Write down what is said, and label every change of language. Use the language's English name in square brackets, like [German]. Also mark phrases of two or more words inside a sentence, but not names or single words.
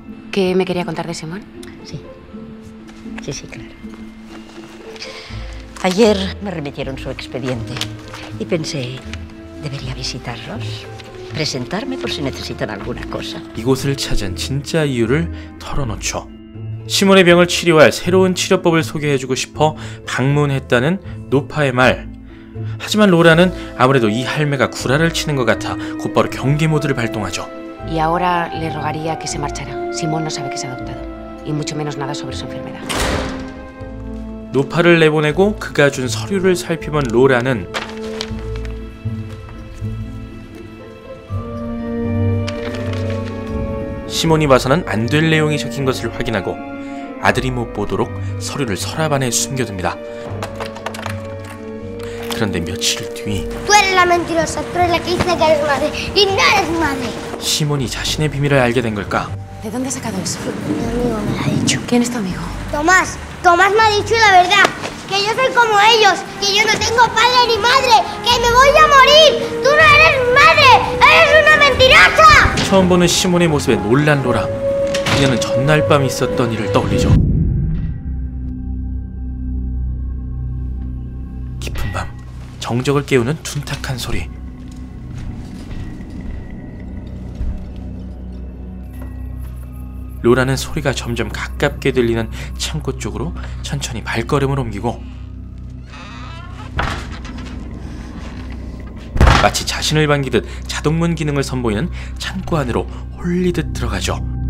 [Spanish] ¿Qué me quería contar de Simón? Sí, sí, claro. Ayer me remitieron su expediente y pensé, debería visitarlos, presentarme por si necesitan alguna cosa. [Korean] 이곳을 찾은 진짜 이유를 털어놓죠. 시몬의 병을 치료할 새로운 치료법을 소개해주고 싶어 방문했다는 노파의 말. 하지만 로라는 아무래도 이 할매가 구라를 치는 것 같아 곧바로 경계 모드를 발동하죠. [Spanish] Y ahora le rogaría que se marchara. Simón no sabe que es adoptado. Y mucho menos nada sobre su enfermedad. [Korean] 노파를 내보내고 그가 준 서류를 살펴본 로라는 시몬이 봐서는 안 될 내용이 적힌 것을 확인하고 아들이 못 보도록 서류를 서랍 안에 숨겨둡니다. 그런데 며칠 뒤 [Spanish] Tú eres la mentirosa, tú eres la que dice que eres madre y no eres madre. [Korean] 시몬이 자신의 비밀을 알게 된 걸까? [Spanish] ¿De dónde has sacado eso? Mi amigo me lo ha dicho. ¿Quién es tu amigo? Tomás me ha dicho la verdad. Que yo soy como ellos, que yo no tengo padre ni madre, que me voy a morir. Tú no eres madre, eres una mentirosa. [Korean] 처음 보는 시몬의 모습에 놀란 로라. 그녀는 전날 밤 있었던 일을 떠올리죠. 깊은 밤, 정적을 깨우는 둔탁한 소리. 로라는 소리가 점점 가깝게 들리는 창고 쪽으로 천천히 발걸음을 옮기고 마치 자신을 반기듯 자동문 기능을 선보이는 창고 안으로 홀리듯 들어가죠.